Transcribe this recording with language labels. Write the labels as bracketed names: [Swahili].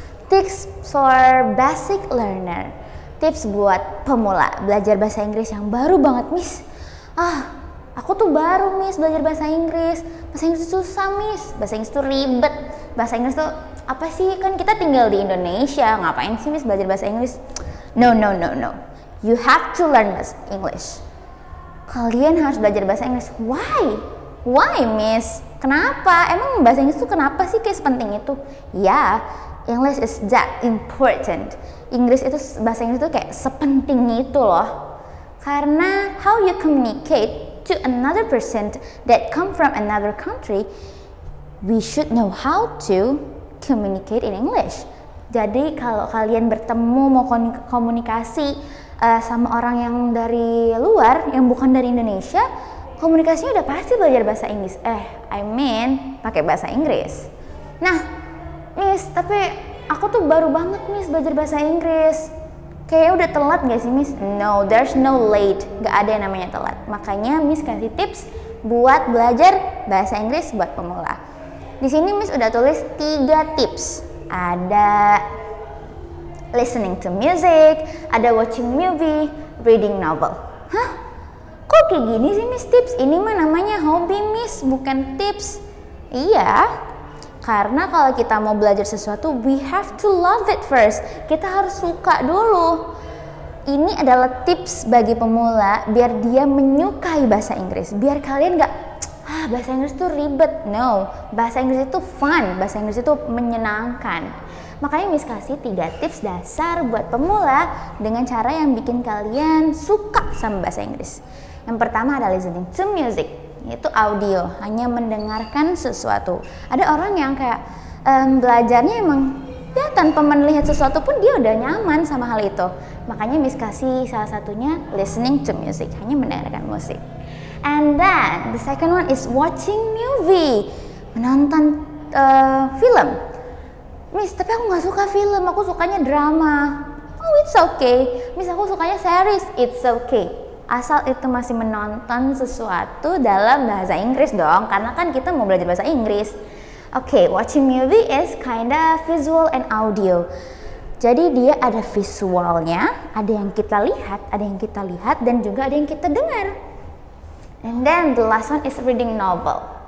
[English] Tips for basic learner. [Indonesian] Tips buat pemula belajar bahasa Inggris yang baru banget, Miss. Aku tuh baru Miss belajar bahasa Inggris. Bahasa Inggris itu susah, Miss. Bahasa Inggris itu ribet. Bahasa Inggris tuh apa sih? Kan kita tinggal di Indonesia. Ngapain sih Miss belajar bahasa Inggris? [English] No. You have to learn English. [Indonesian] Kalian harus belajar bahasa Inggris. [English] Why, Miss? [Indonesian] Kenapa? Emang bahasa Inggris tuh kenapa sih kayak sepenting itu? [English] Ya, English is that important. [Indonesian] Bahasa Inggris itu kayak sepenting itu loh. [English] Karena how you communicate to another person that come from another country, we should know how to communicate in English. [Indonesian] Jadi kalau kalian bertemu mau komunikasi sama orang yang dari luar, yang bukan dari Indonesia, komunikasinya udah pasti belajar bahasa Inggris. Pakai bahasa Inggris. Nah, Miss, tapi aku tuh baru banget Miss belajar bahasa Inggris. Kayaknya udah telat gak sih Miss? [English] No, there's no late. [Indonesian] Gak ada yang namanya telat. Makanya Miss kasih tips buat belajar bahasa Inggris buat pemula. Di sini Miss udah tulis 3 tips. Ada listening to music, ada watching movie, reading novel. Kok kayak gini sih Miss tips? Ini mah namanya hobi Miss, bukan tips. Iya, karena kalau kita mau belajar sesuatu, [English] we have to love it first. [Indonesian] Kita harus suka dulu. Ini adalah tips bagi pemula biar dia menyukai bahasa Inggris. Biar kalian gak, bahasa Inggris itu ribet. [English] No, [Indonesian] bahasa Inggris itu fun, bahasa Inggris itu menyenangkan. Makanya Miss kasih 3 tips dasar buat pemula dengan cara yang bikin kalian suka sama bahasa Inggris. Yang pertama adalah listening to music, yaitu audio, hanya mendengarkan sesuatu. Ada orang yang kayak belajarnya emang ya tanpa melihat sesuatu pun dia udah nyaman sama hal itu. Makanya Miss kasih salah satunya listening to music, hanya mendengarkan musik. [English] And then the second one is watching movie, [Indonesian] menonton film. Miss, tapi aku nggak suka film, aku sukanya drama. [English] Oh, it's okay. [Indonesian] Miss, aku sukanya series. [English] It's okay. [Indonesian] Asal itu masih menonton sesuatu dalam bahasa Inggris dong, karena kan kita mau belajar bahasa Inggris. [English] Okay, watching movie is kinda visual and audio. [Indonesian] Jadi dia ada visualnya, ada yang kita lihat, dan juga ada yang kita dengar. [English] And then the last one is reading novel.